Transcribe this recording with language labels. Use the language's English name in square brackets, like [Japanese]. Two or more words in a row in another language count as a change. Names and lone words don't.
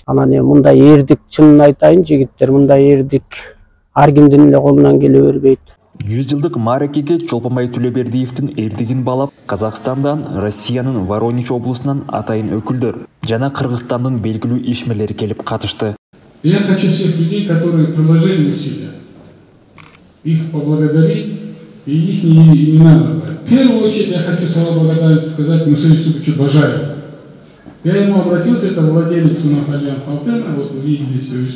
[Kyrgyz] Анан мындай эрдик, чынын айтайын жигиттер, мындай эрдик ар кимдин эле колунан келе бербейт. 100 жылдык мааракеге Чолпонбай Төлебердиевдин эрдигин баалап, Казакстандан, Россиянын Воронеж облусунан атайын өкүлдөр жана Кыргызстандын белгилүү ишмерлери келип катышты. [Russian] Я хочу всех людей, которые приложили усилия, их поблагодарить и их имена назвать. В первую очередь я хочу слова благодарности сказать Мусею Юсуповичу Бажаеву. Я ему обратился, это владелец у нас Альянса Алтына, вот вы видели все выше.